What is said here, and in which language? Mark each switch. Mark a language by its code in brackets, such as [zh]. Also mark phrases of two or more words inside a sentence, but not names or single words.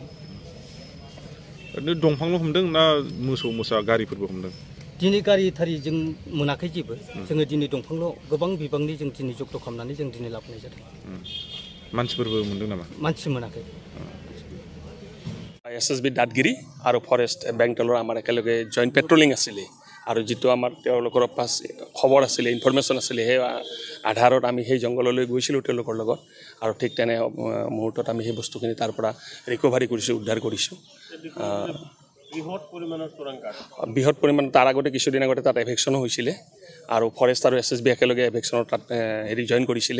[brx] ओरैनो दंफांल' हमदों ना मोसौ मोसा गारिफोरबो हमदों? दिनै गारि थारि जों मोनाखै जेबो। जोङो दिनै दंफांल' गोबां बिबांनि जों दिनै जब्द खालामनानै जों दिनै लाबोनाय जादों। मानसिफोरबो मोनदों नामा? मानसि मोनाखै। [as] SSB দাঁতগিৰি আৰু [en] forest battalion [as] আমাৰ একেলগে [en] joint patrolling [as] আছিলে আৰু যিটো আমাৰ তেওঁলোকৰ পাছ খবৰ আছিলে, ইনফৰমেশ্যন আছিলে, সেই আধাৰত আমি সেই জংঘললৈ গৈছিলোঁ তেওঁলোকৰ লগত। আৰু ঠিক তেনে মুহূৰ্তত আমি সেই বস্তুখিনি তাৰ পৰা ৰিকভাৰী কৰিছোঁ, উদ্ধাৰ কৰিছোঁ। বৃহৎ পৰিমাণৰ তাৰ আগতে কিছুদিন আগতে তাত এভেকশ্যনো হৈছিলে আৰু ফৰেষ্ট আৰু SSB একেলগে এভেকশ্যনৰ তাত জইন কৰিছিলে।